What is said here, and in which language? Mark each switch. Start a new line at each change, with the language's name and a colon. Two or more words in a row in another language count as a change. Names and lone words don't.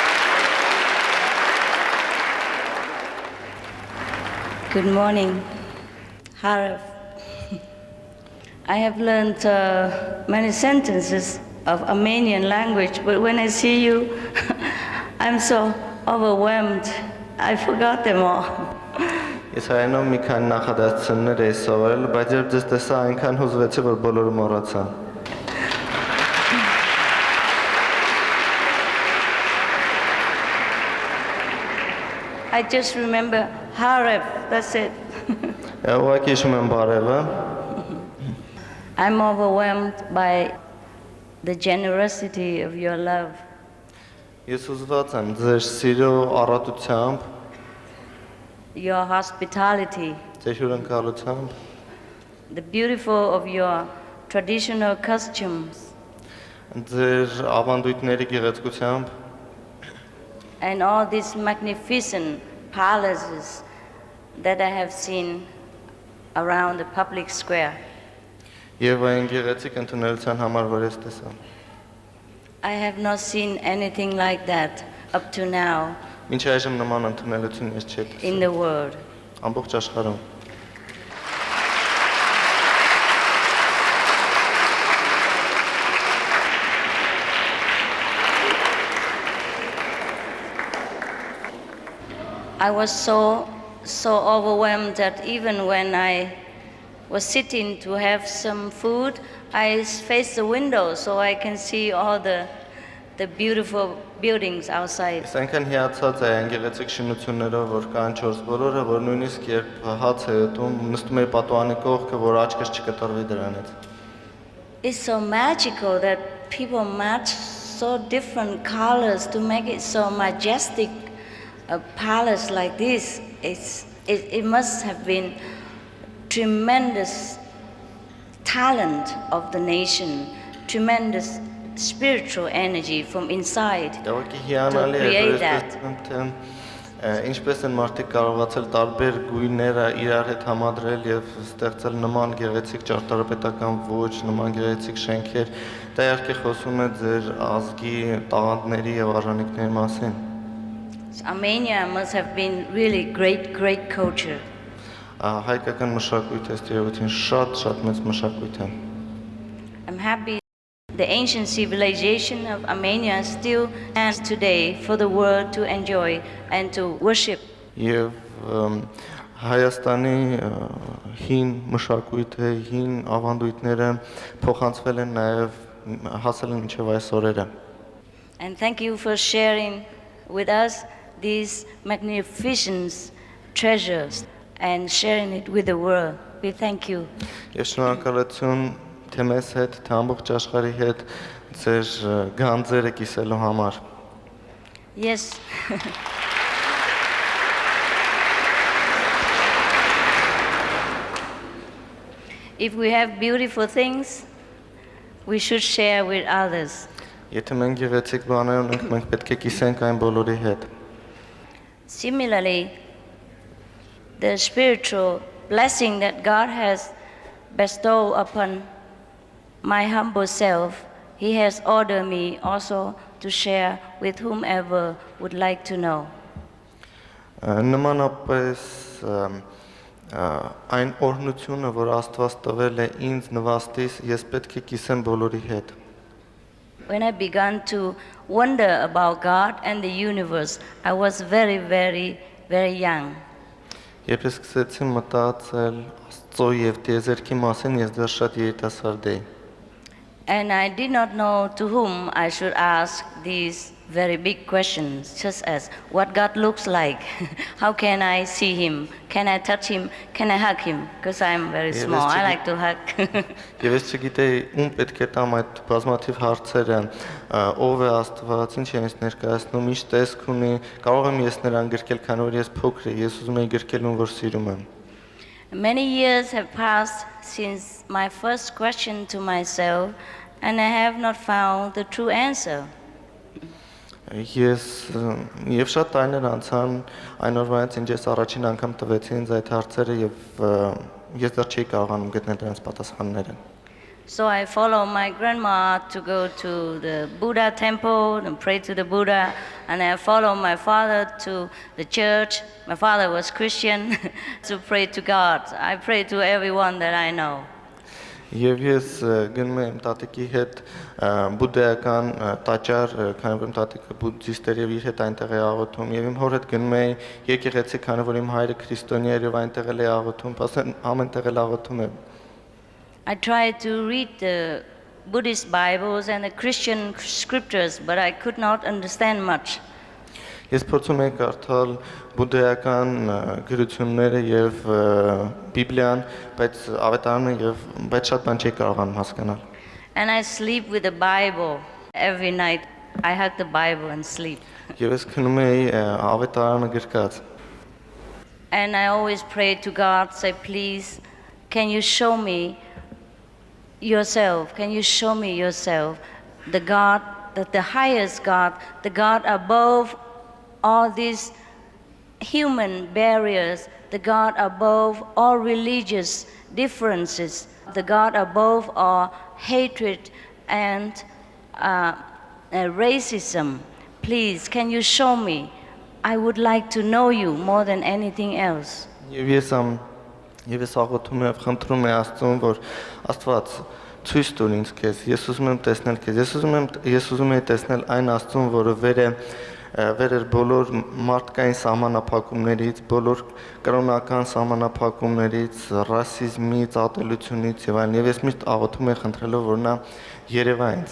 English: Good morning. Haref. I have learned many sentences of Armenian language, but when I see you, I'm so overwhelmed. I forgot them all.
Armenian: Ես հայերենով մի քանի նախադասություններ էի սովորել, բայց երբ ձեզ տեսա, այնքան հուզվեցի, որ բոլորը մոռացա։
English: I just remember Haref, that's it.
Armenian: Ուղղակի հիշում եմ բարևը։
English: I'm overwhelmed by the generosity of your love.
Armenian: Ես ուզված եմ ձեր սիրո առատությամբ,
English: Your hospitality,
Armenian: ձեր հյուրընկալությամբ,
English: the beautiful of your traditional costumes,
Armenian: ձեր ավանդույթների գեղեցկությամբ,
English: and all these magnificent palaces that I have seen around the public square.
Armenian: եւ այն գեղեցիկ ընդունելության համար, որ ես տեսա։
English: I have not seen anything like that up to now
Armenian: Մինչ այժմ նման ընդունելություն ես չէի
English: in
Armenian: տեսել
English: the world.
Armenian: ամբողջ աշխարհում։
English: I was so overwhelmed that even when I was sitting to have some food, I faced the window so I can see all the beautiful buildings outside.
Armenian: Ես այնքան հիացած եմ այն գեղեցիկ շինություններով, որ կան 4 բոլորը, որ նույնիսկ երբ հաց է ուտում, նստում եմ պատուհանի կողքը, որ աչքս չկտրվի դրանից։
English: It's so magical that people match so different colors to make it so majestic. A palace like this, it must have been tremendous talent of the nation, tremendous spiritual energy from inside
Armenian: Դավակի
English: to
Armenian: հիանալի է,
English: create
Armenian: որ
English: that.
Armenian: տեսնում թե ինչպես են մարդիկ կարողացել տարբեր գույները իրար հետ համադրել եւ ստեղծել նման գեղեցիկ ճարտարապետական ոճ, նման գեղեցիկ շենքեր, դա իհարկե խոսում է ձեր ազգի տաղանդների եւ արժանինքների մասին։
English: Armenia must have been really great culture.
Armenian: Հայկական մշակույթը ըստ երևույթին շատ մեծ մշակույթ է։
English: I'm happy the ancient civilization of Armenia still stands today for the world to enjoy and to worship.
Armenian: Եվ Հայաստանի հին մշակույթը, հին ավանդույթները փոխանցվել են նաև հասել են մինչև այս օրերը։
English: And thank you for sharing with us these magnificent treasures and sharing it with the world. We thank you.
Armenian: Ես շնորհակալություն թե մեզ հետ, թե ամբողջ աշխարհի հետ ձեր գանձերը կիսելու համար։
English: Yes. If we have beautiful things, we should share with others.
Armenian: Եթե մենք գեղեցիկ բաներ ունենք, մենք պետք է կիսենք այն բոլորի հետ։
English: Similarly, the spiritual blessing that God has bestowed upon my humble self, He has ordered me also to share with whomever would like to know.
Armenian: Նմանապես այն օրհնությունը, որ Աստված տվել է ինձ նվաստից, ես պետք է կիսեմ բոլորի հետ։
English: When I began to wonder about God and the universe, I was very young.
Armenian: Երբ ես սկսեցի մտածել Աստծո եւ տիեզերքի մասին, ես դեռ շատ երիտասարդ էի։
English: And I did not know to whom I should ask these very big questions, just as what God looks like. How can I see Him? Can I touch Him? Can I hug Him? Because I'm very small, I like to hug.
Armenian: Եվ ես չգիտեի ում պետք է տամ այդ բազմաթիվ հարցերը, ով է Աստված, ինչ է ինձ ներկայացնում, ինչ տեսք ունի, կարող եմ ես նրան գրկել, քանի որ ես փոքր եմ, ես ուզում եմ գրկել ում որ սիրում եմ։
English: Many years have passed since my first question to myself, and I have not found the true answer.
Armenian: Ես եւ շատ տարիներ անցան այն օրվանից ինչ ես առաջին անգամ տվեցի ինձ այդ հարցերը եւ ես դեռ չէի կարողանում գտնել դրանց պատասխանները։
English: So I follow my grandma to go to the Buddha temple and pray to the Buddha, and I follow my father to the church. My father was Christian to pray to God. I pray to everyone that I know.
Armenian: Եվ ես գնում եմ տատիկի հետ բուդդայական տաճար, քանի որ իմ տատիկը բուդդիստ էր եւ իր հետ այնտեղ է աղոթում, եւ իմ հոր հետ գնում էի եկեղեցի, քանի որ իմ հայրը քրիստոնյա էր եւ այնտեղ էլ է աղոթում, ասեն ամենտեղ էլ աղոթում եմ։
English: I tried to read the Buddhist Bibles and the Christian scriptures, but I could not understand much.
Armenian: Ես փորձում եմ կարդալ բուդդայական գրությունները եւ Բիբլիան, բայց ավետարանը բայց շատ բան չի կարողանում հասկանալ։
English: And I sleep with the Bible every night. I hug the Bible and sleep.
Armenian: Եվ ես քնում էի ավետարանը գրկած։
English: And I always pray to God, say, please, can you show me yourself? Can you show me yourself? The God, the highest God, the God above all these human barriers, the God above all religious differences, the God above all hatred and racism. Please, can you show me? I would like to know you more than anything else.
Armenian: Եվ ես աղոթում եմ, խնդրում եմ Աստծուն, որ Աստված ցույց տուր ինձ քեզ։ Ես ուզում եմ տեսնել քեզ։ Ես ուզում եմ տեսնել այն Աստծուն, որը վեր էր բոլոր մարդկային սահմանափակումներից, բոլոր կրոնական սահմանափակումներից, ռասիզմից, ատելությունից եւ այլն։ Եվ ես միշտ աղոթում եմ, խնդրելով, որ նա երևա ինձ։